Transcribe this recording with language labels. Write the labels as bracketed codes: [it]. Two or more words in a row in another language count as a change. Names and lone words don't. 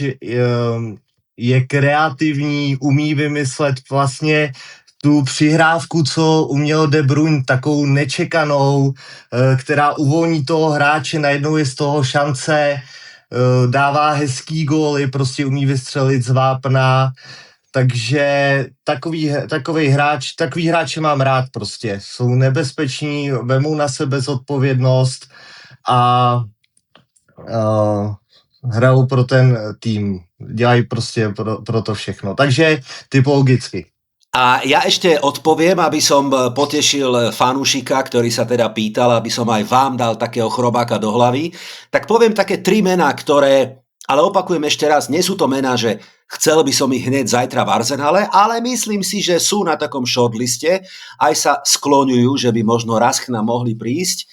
[cs] je kreativní, umí vymyslet vlastně tu přihrávku, co uměl De Bruyne, takovou nečekanou, která uvolní toho hráče, najednou je z toho šance, dává hezký góly, prostě umí vystřelit z vápna, takže takový hráče mám rád prostě. Jsou nebezpeční, vemou na sebe zodpovědnost a hrajou pro ten tým, dělají prostě pro to všechno. Takže typologicky. [sk] A ja ešte odpoviem, aby som potešil fanúšika, ktorý sa teda pýtal, aby som aj vám dal takého chrobáka do hlavy, tak poviem také 3 mená, ktoré, ale opakujem ešte raz, nie sú to mená, že chcel by som ich hneď zajtra v Arsenále, ale myslím si, že sú na takom shortliste, aj sa skloňujú, že by možno raz k nám mohli prísť.